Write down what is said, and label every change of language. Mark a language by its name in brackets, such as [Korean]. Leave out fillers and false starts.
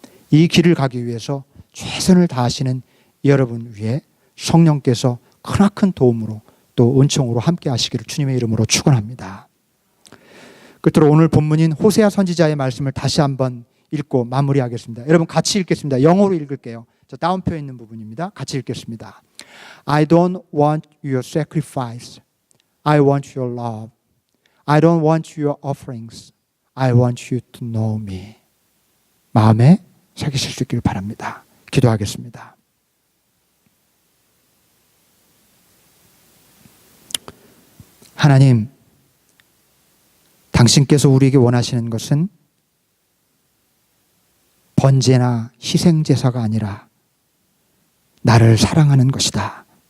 [Korean] 이 길을 가기 위해서 최선을 다하시는 여러분 위에 성령께서 크나큰 도움으로 또 은총으로 함께 하시기를 주님의 이름으로 축원합니다. 끝으로 오늘 본문인 호세아 선지자의 말씀을 다시 한번 읽고 마무리하겠습니다. 여러분 같이 읽겠습니다. 영어로 읽을게요. 저 다운표에 있는 부분입니다. 같이 읽겠습니다. [English] I don't want your sacrifice. I want your love. I don't want your offerings. I want you to know me. [Korean] 마음에 새기실 수 있기를 바랍니다. 기도하겠습니다. 하나님, 당신께서 우리에게 원하시는 것은 번제나 희생제사가 아니라 나를 사랑하는 것이다.